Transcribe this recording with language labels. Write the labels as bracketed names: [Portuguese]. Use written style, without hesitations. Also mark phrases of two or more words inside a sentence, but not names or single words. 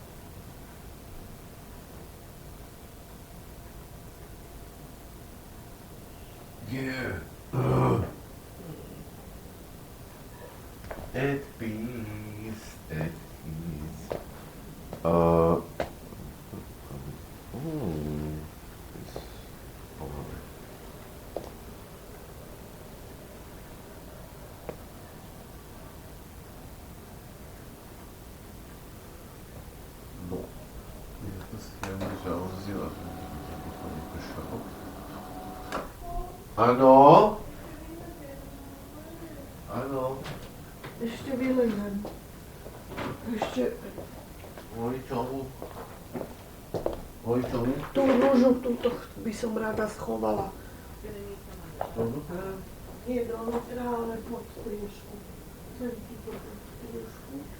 [English] Yeah. At peace, at peace. Oh. It's over. [Portuguese] Bom, essa cena já 11 horas. [Slovak] Ano? Ano? Ešte vyležem. Ešte Kvôli čomu? Kvôli čomu? tú rúžu, túto by som rada schovala. Dovnútra? Nie dovnútra, ale pod striežku. Chcem túto pod striežku.